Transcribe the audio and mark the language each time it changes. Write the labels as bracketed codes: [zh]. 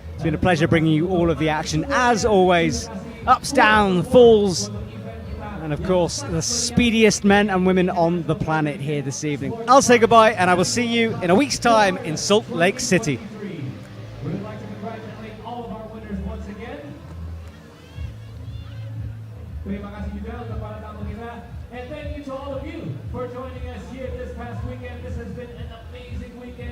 [en] It's been a pleasure bringing you all of the action, as always. Ups, down, falls, and of course, the speediest men and women on the planet here this evening. I'll say goodbye, and I will see you in a week's time in Salt Lake City. We would like to congratulate all of our winners once again. [id] Terima kasih juga untuk para tamu kita. [en] And thank you to all of you for joining us here this past weekend. This has been an amazing weekend.